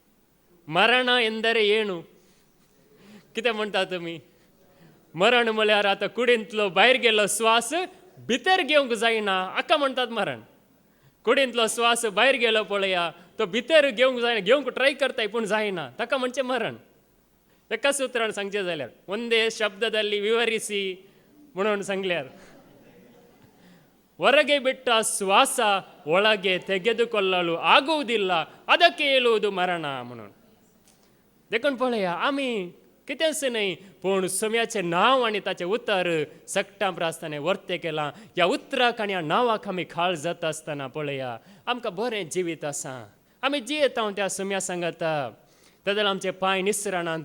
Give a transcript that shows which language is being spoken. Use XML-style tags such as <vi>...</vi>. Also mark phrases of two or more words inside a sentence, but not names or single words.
<kn>ಮರಣ ಎಂದರೆ ಏನು.</kn> <kok>कितें म्हणटा तुमी? मरण म्हळ्यार आतां कुडींतलो भायर गेलो स्वास भितर घेवंक जायना, हाका म्हणटात मरण. कुडींतलो स्वास भायर गेलो पळया, तो भितर घेवंक जायना, घेवंक ट्राय करताय पूण जायना, ताका म्हणचें मरण. एका सुत्रान सांगचें जाल्यार</kok> <kn>ಒಂದೇ ಶಬ್ದದಲ್ಲಿ ವಿವರಿಸಿ</kn> <kok>म्हणून सांगल्यार</kok> <kn>ಹೊರಗೆ ಬಿಟ್ಟ ಶ್ವಾಸ ಒಳಗೆ ತೆಗೆದುಕೊಳ್ಳಲು ಆಗುವುದಿಲ್ಲ, ಅದಕ್ಕೆ ಹೇಳುವುದು ಮರಣ म्हणून.</kn> <kok>देखून पळया, आमी कितेंच न्हय, पूण सम्याचें नांव आनी ताचें उतर सक्टां प्रासताना वर्तें केलां. ह्या उतराक आनी ह्या नांवाक आमी खाळ जाता आसतना पळया आमकां बरें जिवीत आसा. आमी जियेता त्या सम्या सांगाता. ताका आमचे पांय निसरणांत.</kok>